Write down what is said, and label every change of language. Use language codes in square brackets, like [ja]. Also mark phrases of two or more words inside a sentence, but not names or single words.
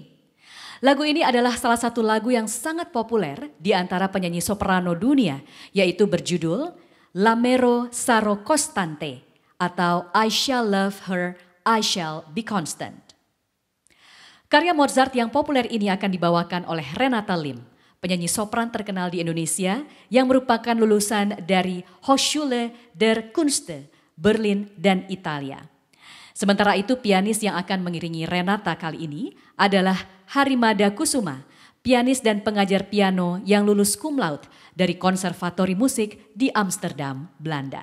[id] Lagu ini adalah salah satu lagu yang sangat populer di antara penyanyi soprano dunia, yaitu berjudul L'amero sarò costante atau I shall love her, I shall be constant. Karya Mozart yang populer ini akan dibawakan oleh Renata Lim, penyanyi sopran terkenal di Indonesia yang merupakan lulusan dari Hochschule der Künste, Berlin dan Italia. Sementara itu pianis yang akan mengiringi Renata kali ini adalah Harimada Kusuma, pianis dan pengajar piano yang lulus [la] cum laude [id] dari Konservatori Musik di Amsterdam, Belanda.